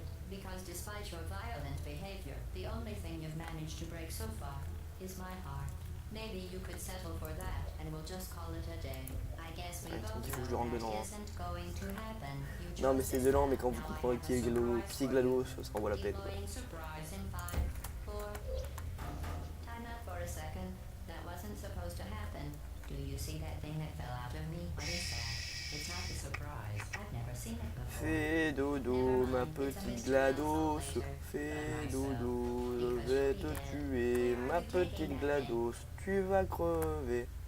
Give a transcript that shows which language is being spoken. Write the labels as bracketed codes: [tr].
[en] Because despite your violent behavior, the only thing you've managed to break so far is my heart. Maybe you could settle for that and we'll just call it a day. I guess we both know that isn't going to happen. [fr] Non mais c'est violent, mais quand vous comprendrez qui est GLaDOS, ça en vaut la peine. [en] Surprise in 5, 4. Time out for a second. That wasn't supposed to happen. Do you see that thing that fell out of me? What is that? It's not a surprise. I've never seen it before. [fr] Fais dodo, ma petite GLaDOS. Fais dodo, je vais te tuer. Ma petite GLaDOS, tu vas crever.